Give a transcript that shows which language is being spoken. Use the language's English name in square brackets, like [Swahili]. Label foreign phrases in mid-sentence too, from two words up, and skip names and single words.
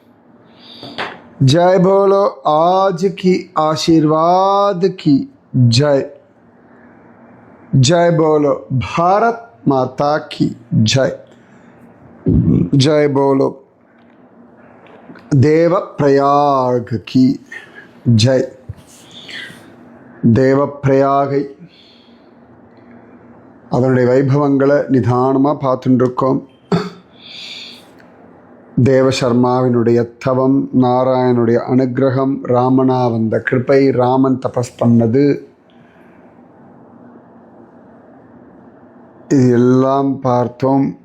[Hindi] जय बोलो आज की आशीर्वाद की जय। जय बोलो भारत माता की जय। जय बोलो देव प्रयाग की जय। [Tamil] தேவ பிரயாகை அதனுடைய வைபவங்களை நிதானமாக பார்த்துட்டு இருக்கோம். தேவசர்மாவினுடைய தவம், நாராயணுடைய அனுகிரகம், ராமனா வந்த கிருபை, ராமன் தபஸ் பண்ணது, இது எல்லாம் பார்த்தோம்.